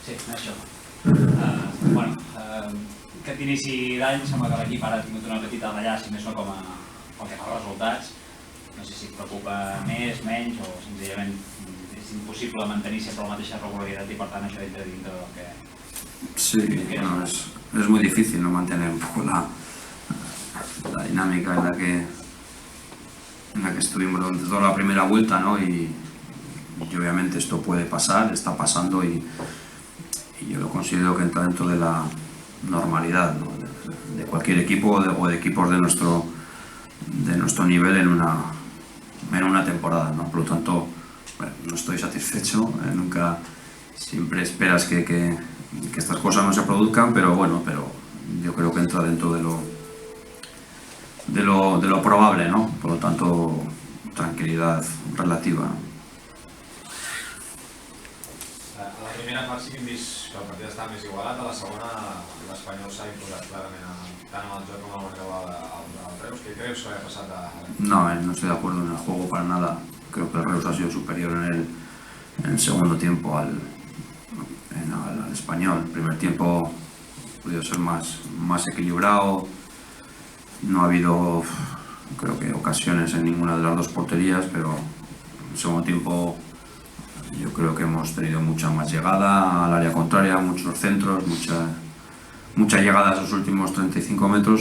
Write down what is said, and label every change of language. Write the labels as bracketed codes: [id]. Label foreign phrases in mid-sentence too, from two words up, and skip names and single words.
[ca] això. Bueno, aquest inici d'any sembla que l'equip ara ha tingut una petita davallada, si més no com a pel que fa als resultats. No sé si et preocupa més, menys, o senzillament és impossible mantenir sempre la mateixa regularitat [es] y por tanto [ca] això entra dintre del que... [es] Sí, bueno, es muy difícil, ¿no?, mantener un poco la dinámica en la que estuvimos durante toda la primera vuelta, ¿no? Y obviamente esto puede pasar, está pasando y yo lo considero que entra dentro de la normalidad, ¿no?, de cualquier equipo o de equipos de nuestro nivel en una temporada, ¿no? Por lo tanto, bueno, no estoy satisfecho, nunca, siempre esperas que estas cosas no se produzcan, pero bueno, yo creo que entra dentro de lo probable, ¿no? Por lo tanto, tranquilidad relativa. [ca] A la primera part sí que hem vist que el partit estava més igualat, a la segona l'Espanyol s'ha imposat clarament tant en el joc com en el marcador al Reus. [es] ¿Qué crees que había pasado a... No estoy de acuerdo en el juego para nada. Creo que el Reus ha sido superior en el segundo tiempo al Español. El primer tiempo ha podido ser más equilibrado. No ha habido, creo que, ocasiones en ninguna de las dos porterías, pero en el segundo tiempo yo creo que hemos tenido mucha más llegada al área contraria, muchos centros, mucha llegada a esos últimos 35 metros.